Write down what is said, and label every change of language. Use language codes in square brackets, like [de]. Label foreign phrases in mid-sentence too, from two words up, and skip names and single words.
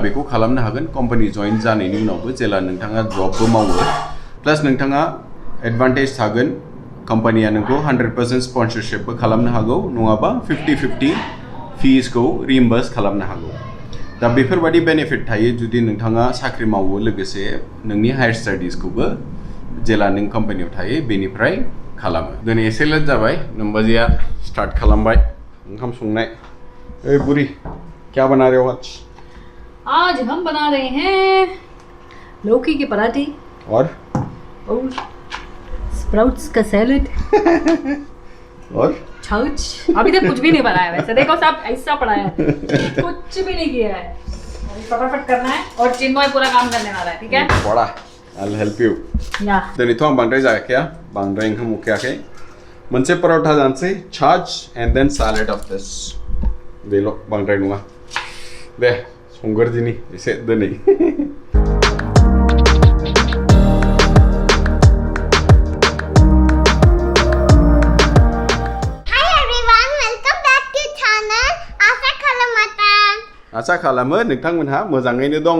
[brx] बेखौ खालामनो हागोन कम्पानि जइन जानायनि उनावबो जेला नोंथाङा जबबो मावो प्लास नोंथाङा एडभान्टेज थागोन कम्पानिया नोंखौ 100% स्पन्सरशिपबो खालामनो हागौ नङाबा 50-50 फिसखौ रिइम्बार्स खालामनो हागौ दा बेफोरबायदि बेनिफिट थायो जुदि नोंथाङा साख्रि मावो लोगोसे नोंनि हायार स्टाडिजखौबो जेला नों कम्पानियाव थायो बेनिफ्राय खालामो दिनै एसे लेट जाबाय नोमबाजैया स्टार्ट खालामबाय ओंखाम संनाय ओइ बुरि [hi] क्या बना रहे हो आज हम बना रहे हैं लौकी के पराठे और स्प्राउट्स का सैलेड और छौच अभी तक कुछ भी नहीं बनाया वैसे देखो सब ऐसा पड़ा है कुछ भी नहीं किया है अभी फटाफट करना है और चिन्मय पूरा काम करने वाला है ठीक है [en] बड़ा I'll help you [hi] या [brx] दिनैथ' आं बांद्राय जायाखै बांद्राय ओंखाम उखैयाखै मोनसे पराठा जानोसै छाज [en] and then salad of this [brx] बेल' बांद्राय नङा दे संगोरदिनि एसे दिनै आसा खालामो नोंथांमोनहा मोजाङैनो दङ